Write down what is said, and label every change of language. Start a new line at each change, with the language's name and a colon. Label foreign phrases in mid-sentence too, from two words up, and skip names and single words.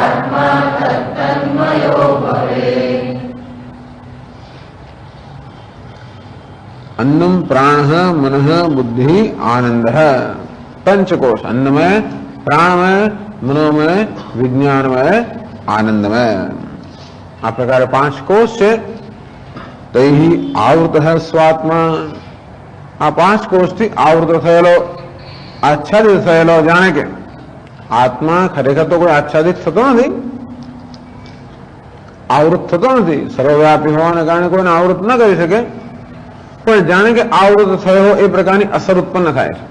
Sanskrit: अन्नम प्राणः मनः बुद्धि आनंदः। पंचकोश अन्नमय प्राणमय मनोमय विज्ञानमय आनंदमय
Gujarati: આ પ્રકારે 5 કોશ છે।
Sanskrit: તૈહિ આવૃતઃ સ્વાત્મા
Gujarati: આ 5 કોષથી આવૃત થયેલો આચ્છાદિત થયેલો જાણે કે આત્મા ખરેખર તો કોઈ આચ્છાદિત થતો નથી, આવૃત થતો નથી। સર્વવ્યાપી હોવાને કારણે કોઈને આવૃત ન કરી શકે, પણ જાણે કે આવૃત થયો એ પ્રકારની અસર ઉત્પન્ન થાય છે।